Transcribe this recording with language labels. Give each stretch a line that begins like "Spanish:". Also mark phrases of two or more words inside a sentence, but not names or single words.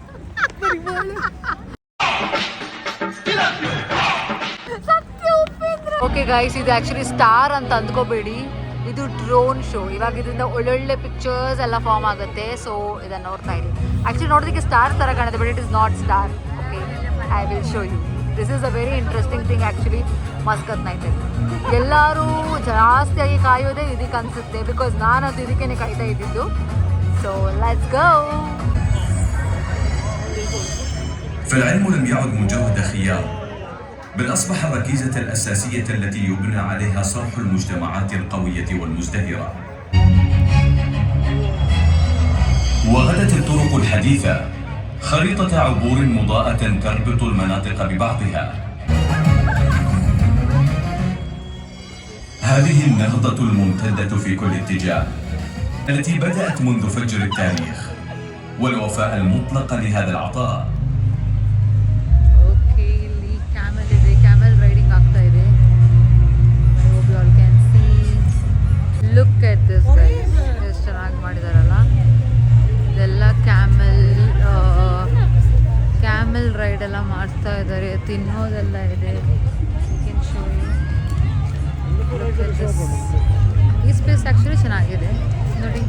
English: OK guys,
Kannada: ಇದು ಆ್ಯಕ್ಚುಲಿ ಸ್ಟಾರ್ ಅಂತ ಅಂದ್ಕೋಬೇಡಿ, ಇದು
English: drone show.
Kannada: ಇವಾಗ ಇದರಿಂದ ಒಳ್ಳೊಳ್ಳೆ ಪಿಕ್ಚರ್ಸ್ ಎಲ್ಲ ಫಾರ್ಮ್ ಆಗುತ್ತೆ. ಸೊ ಇದನ್ನು ನೋಡ್ತಾ ಇರಿ. ಆ್ಯಕ್ಚುಲಿ ನೋಡೋದಕ್ಕೆ ಸ್ಟಾರ್ ಥರ ಕಾಣುತ್ತೆ,
English: but it is not star. OK, I will show you. This is a very interesting thing actually Muscat nightalli.
Kannada: ಎಲ್ಲರೂ ಜಾಸ್ತಿಯಾಗಿ ಕಾಯೋದೇ ಇದಕ್ಕೆ ಅನಿಸುತ್ತೆ, ಬಿಕಾಸ್ ನಾನಂತೂ ಇದಕ್ಕೇ ಕಾಯ್ತಾ ಇದ್ದಿದ್ದು.
English: So let's go.
Arabic: فالعلم لم يعد مجرد خيار، بل أصبح الركيزة الأساسية التي يبنى عليها صرح المجتمعات القوية والمزدهرة. وغدت الطرق الحديثة خريطة عبور مضاءة تربط المناطق ببعضها. هذه النهضة الممتدة في كل اتجاه التي بدأت منذ فجر التاريخ والوفاء المطلق لهذا العطاء.
Kannada: ಓಕೆ, ಇಲ್ಲಿ ಕ್ಯಾಮೆಲ್ ಇದೆ,
English: camel riding
Kannada: ಆಗ್ತಾ ಇದೆ.
English: I hope you all can see. Look at this guys,
Kannada: ಎಷ್ಟು ಚೆನ್ನಾಗಿ ಮಾಡಿದಾರಲ್ಲ. ಇದೆಲ್ಲ
English: camel ride
Kannada: ಎಲ್ಲ ಮಾಡ್ತಾ ಇದ್ದಾರೆ. ತಿನ್ನೋದೆಲ್ಲ ಇದೆ. ಈ
English: space actually
Kannada: ಚೆನ್ನಾಗಿದೆ ನೋಡಿ.